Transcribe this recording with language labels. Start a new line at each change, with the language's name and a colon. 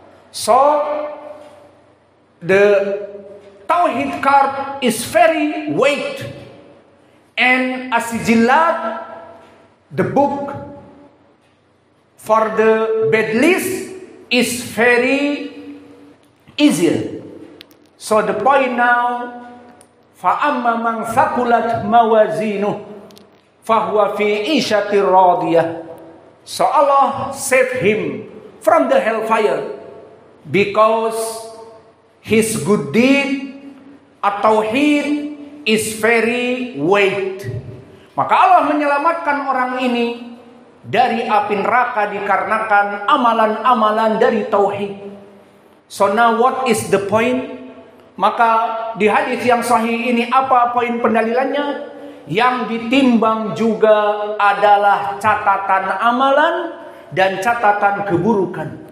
English: So the Tauhid card is very weight, and as-sijillat, the book for the bad list, is very easier. So the point now,
Arabic: فَأَمَّا مَنْ ثَقُلَتْ مَوَازِينُهُ فَهُوَ فِي عِيشَةٍ رَاضِيَةٍ.
English: So Allah saved him from the hellfire because his good deed at-tauhid is very weight.
Malay: Maka Allah menyelamatkan orang ini dari api neraka dikarenakan amalan-amalan dari tauhid.
English: So now what is the point?
Malay: Maka di hadis yang sahih ini apa poin pendalilannya? Yang ditimbang juga adalah catatan amalan dan catatan keburukan.